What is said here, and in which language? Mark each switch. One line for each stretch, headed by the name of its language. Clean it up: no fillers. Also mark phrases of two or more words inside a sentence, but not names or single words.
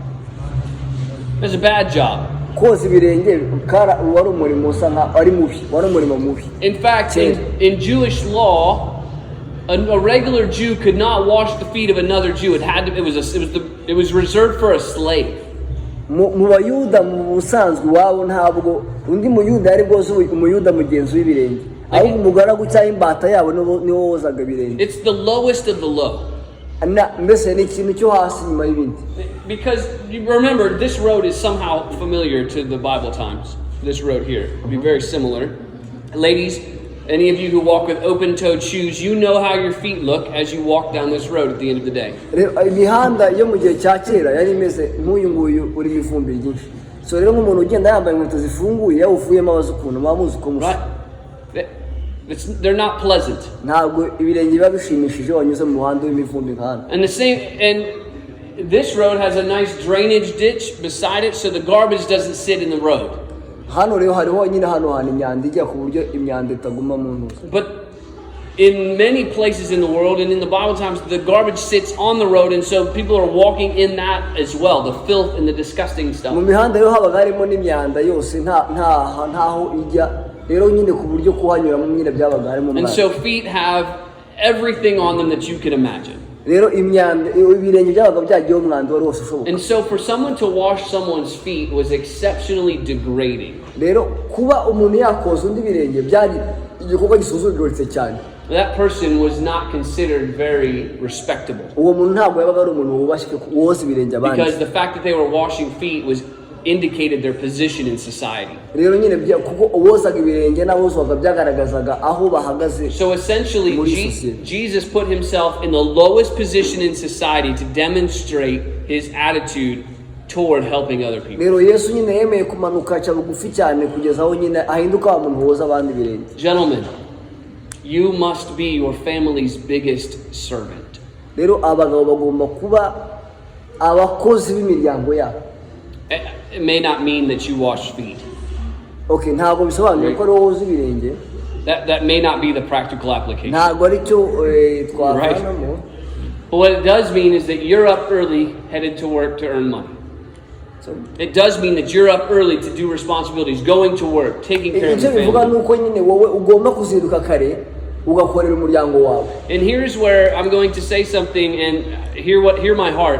English: It was a bad job. In fact, in Jewish law, a regular Jew could not wash the feet of another Jew. It was reserved for a slave.
Kinyarwanda: Mu bayuda mu busanzwe wabo ntabwo undi muyuda yari bwoze umuyuda mugenzi w'ibirenge ahubwo umugaragu cyangwa imbata yabo niwo wozaga ibirenge.
English: It's the lowest of the low.
Kinyarwanda: Mbese ni ikintu cyo hasi nyuma y'ibindi.
English: Because you remember, this road is somehow familiar to the Bible times. This road here will be very similar. Ladies, any of you who walk with open-toed shoes, you know how your feet look as you walk down this road at the end of the day.
Kinyarwanda: Imihanda yo mu gihe cya kera yari imeze nk'uyu nguyu uri mu ivumbi ryinshi. So rero nk'umuntu ugenda yambaye inkweto zifunguye yawuvuyemo abaza ukuntu bamuzi uko musa.
English: They're not pleasant.
Kinyarwanda: Ntabwo ibirenge biba bishimishije wanyuze mu muhanda w'imivumbi nk'ahano.
English: And this road has a nice drainage ditch beside it, so the garbage doesn't sit in the road.
Kinyarwanda: Hano rero hariho nyine hano hantu imyanda ijya ku buryo imyanda itaguma mu ntuza.
English: But in many places in the world and in the Bible times, the garbage sits on the road, and so people are walking in that as well, the filth and the disgusting stuff.
Kinyarwanda: Mu mihanda rero habaga harimo n'imyanda yose ntaho ijya rero nyine ku buryo kuhanyura mu nyine byabaga harimo.
English: And so feet have everything on them that you can imagine.
Kinyarwanda: Rero imyanda ibirenge byabaga byagiyeho umwanda wari wose ushoboka.
English: And so for someone to wash someone's feet was exceptionally degrading.
Kinyarwanda: Rero kuba umuntu yakoza undi birenge byari igikorwa gisuzuguritse cyane.
English: That person was not considered very respectable.
Kinyarwanda: Uwo muntu ntabwo yabaga ari umuntu wubashywe woza ibirenge abandi.
English: Because the fact that they were washing feet was indicated their position in society.
Kinyarwanda: Rero nyine kuko uwozaga ibirenge n'abozwaga byagaragazaga aho bahagaze.
English: So essentially Jesus put himself in the lowest position in society to demonstrate his attitude toward helping other people.
Kinyarwanda: Rero Yesu nyine yemeye kumanuka aca bugufi cyane kugeza aho nyine ahinduka wa muntu woza abandi ibirenge.
English: Gentlemen, you must be your family's biggest servant.
Kinyarwanda: Rero abagabo bagomba kuba abakozi b'imiryango yabo.
English: It may not mean that you wash feet.
Kinyarwanda: Okay, ntabwo bisobanuye ko woza ibirenge.
English: That may not be the practical application.
Kinyarwanda: Ntabwo ari cyo twavanamo.
English: But what it does mean is that you're up early, headed to work to earn money. It does mean that you're up early to do responsibilities, going to work, taking care of the family. And here's where I'm going to say something, and hear my heart.